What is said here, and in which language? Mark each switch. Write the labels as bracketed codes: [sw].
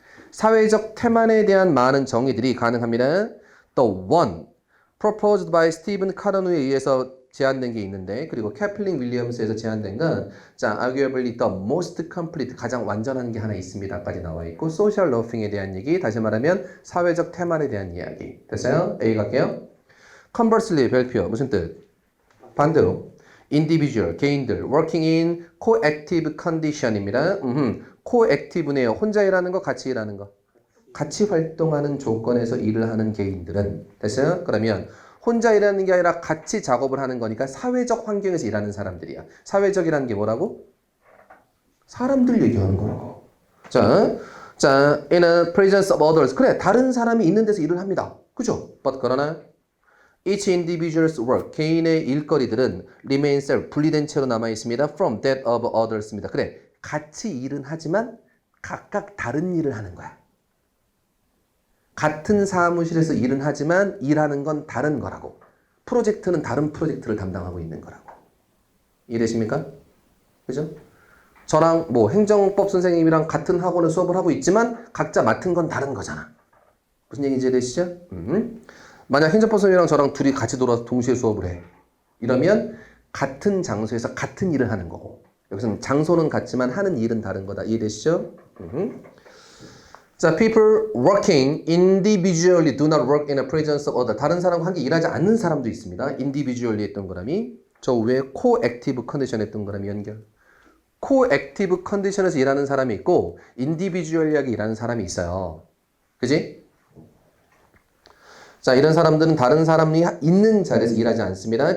[ko] 사회적 태만에 대한 많은 정의들이 가능합니다. [en] The one proposed by [ko] 스티븐 카르누에 의해서 제안된 게 있는데 그리고 캐플린 윌리엄스에서 제안된 건 자, [en] arguably the most complete [ko] 가장 완전한 게 하나 있습니다까지 나와 있고 social loafing에 대한 얘기 다시 말하면 사회적 태만에 대한 이야기 됐어요? A 갈게요. Conversely 별표 무슨 뜻? 반대로 [en] individual [ko] 개인들 [en] working in co-active condition입니다. [ko] co-active네요. 혼자 일하는 거 같이 일하는 거 같이 활동하는 조건에서 일을 하는 개인들은 됐어요? 그러면 혼자 일하는 게 아니라 같이 작업을 하는 거니까 사회적 환경에서 일하는 사람들이야. 사회적이라는 게 뭐라고? 사람들 얘기하는 거라고. [en] 자, in a presence of others. [ko] 그래, 다른 사람이 있는 데서 일을 합니다. 그죠? [en] But [ko] 그러나 [en] each individual's work, [ko] 개인의 일거리들은 [en] remain self, [ko] 분리된 채로 남아 있습니다. [en] From that of others입니다. [ko] 그래, 같이 일은 하지만 각각 다른 일을 하는 거야. 같은 사무실에서 일은 하지만 일하는 건 다른 거라고. 프로젝트는 다른 프로젝트를 담당하고 있는 거라고. 이해되십니까? 그죠? 저랑 뭐 행정법 선생님이랑 같은 학원에 수업을 하고 있지만 각자 맡은 건 다른 거잖아. 무슨 얘기인지 이해되시죠? 만약 행정법 선생님이랑 저랑 둘이 같이 돌아서 동시에 수업을 해. 이러면 같은 장소에서 같은 일을 하는 거고. 여기서는 장소는 같지만 하는 일은 다른 거다. 이해되시죠? [en] 자, people working individually do not work in the presence of others. [ko] 다른 사람과 함께 일하지 않는 사람도 있습니다. individually 했던 거람이 저 위에 co-active condition 했던 거람이 연결. co-active condition에서 일하는 사람이 있고 individually하게 일하는 사람이 있어요. 그지? 자, 이런 사람들은 다른 사람이 있는 자리에서 일하지 않습니다.